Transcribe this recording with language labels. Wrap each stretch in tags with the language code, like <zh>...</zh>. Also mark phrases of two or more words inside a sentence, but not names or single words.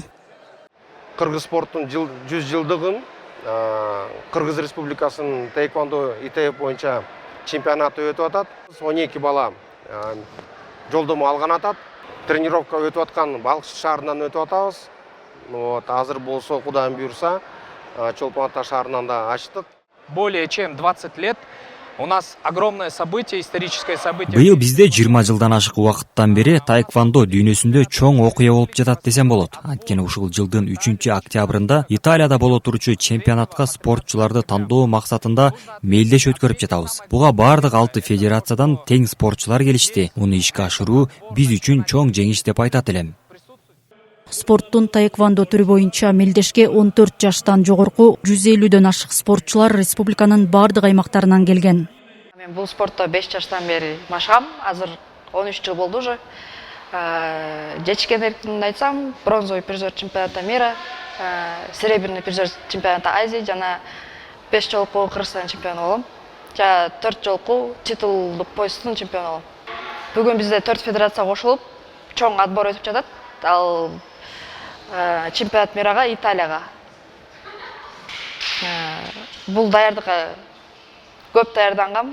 <ky>Кыргыз спорттун 100 жылдыгын Кыргыз Республикасынын таэквондо ИТФ боюнча чемпионаты өтүп атат. 12 бала жолдомо алган атат. Тренировка өтүп аткан Балкыш шаарынан өтүп атабыз. Азыр болсо Кудайым буйрса, Чолпон Ата шаарынан да ачтык.</ky> <ru>Более чем 20 лет у нас огромное событие, историческое событие.</ru> <ky>Быйыл бизде 20 жылдан ашык убакыттан бери таэквондо дүйнөсүндө чоң окуя болуп жатат десем болот. Анткени ушул жылдын 3-октябрында Италияда боло турчу чемпионатка спортчуларды тандоо максатында мелдеш өткөрүп жатабыз. Буга бардык 6 федерациядан тең спортчулар келишти. Муну ишке ашыруу биз үчүн чоң жеңиш деп айтат элем. Спорттун таэквондо түрү боюнча мелдешке 14 жаштан жогорку 150дөн ашык спортчулар республиканын бардык аймактарынан келген. Мен бул спортто 5 жаштан бери машыгам. Азыр 13 жыл болду уже. Жечкендердин айтсам,</ky> <ru>бронзовый призер чемпионата мира, серебряный призер чемпионата Азии</ru> <ky>жана 5 жолку Кыргызстан чемпиону болом. Жана 4 жолку титулдук поястын чемпиону болом. Бүгүн бизде 4 федерация кошулуп, чоң отбор өтүп жатат. Ал чемпионат мирага Италияга. Бул даярдыкка көп даярдангам.</ky>